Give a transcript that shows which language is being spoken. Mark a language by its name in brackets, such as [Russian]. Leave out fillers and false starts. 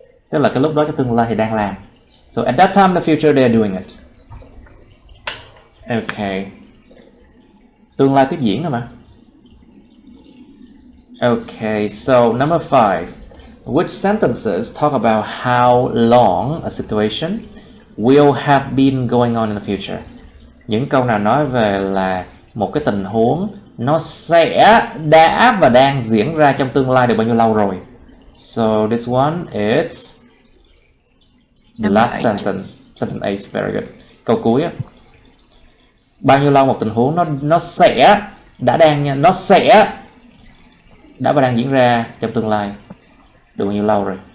[Vietnamese] Tức là cái lúc đó cái tương lai thì đang làm. [English] So at that time in the future they are doing it. Okay. [Vietnamese] Tương lai tiếp diễn rồi mà. [English] Okay, so number 5. Which sentences talk about how long a situation will have been going on in the future? [Vietnamese] Những câu nào nói về là một cái tình huống nó sẽ đã và đang diễn ra trong tương lai được bao nhiêu lâu rồi? [English] So this one is the last sentence. Sentence 8, very good. [Vietnamese] Câu cuối á. Bao nhiêu lâu một tình huống nó sẽ đã đang nha, nó sẽ đã và đang diễn ra trong tương lai được bao nhiêu lâu rồi.